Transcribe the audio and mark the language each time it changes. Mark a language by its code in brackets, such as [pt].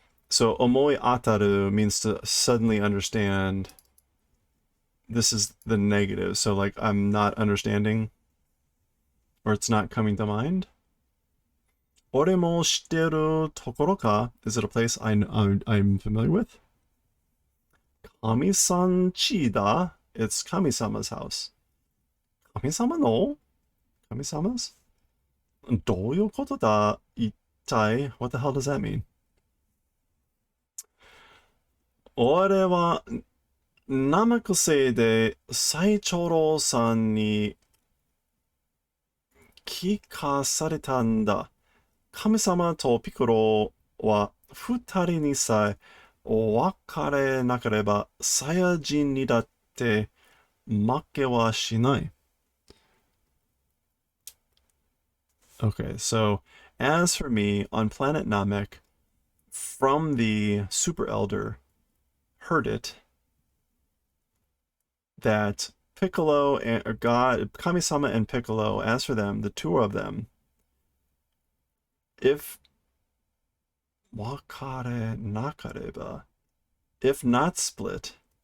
[en] So, 思い当たる means to suddenly understand. This is the negative. So, like, I'm not understanding, or it's not coming to mind. [ja] 俺も知ってるところか? [en] Is it a place I'm familiar with? [ja] Kami-san chi da? [en] It's Kami-sama's house. [ja] Kami-sama no? [en] Kami-sama's? [ja] どういうことだ?一体? [en] What the hell does that mean? [ja] 俺は生癖で最長老さんに聞かされたんだ。神様とピコロは二人にさえ別れなければサイヤ人にだって負けはしない。 [en] Okay, so as for me, on planet Namek, from the Super Elder, heard it that Piccolo and God, Kami-sama and Piccolo, as for them, the two of them, if [ja] wakare nakareba, [en] if not split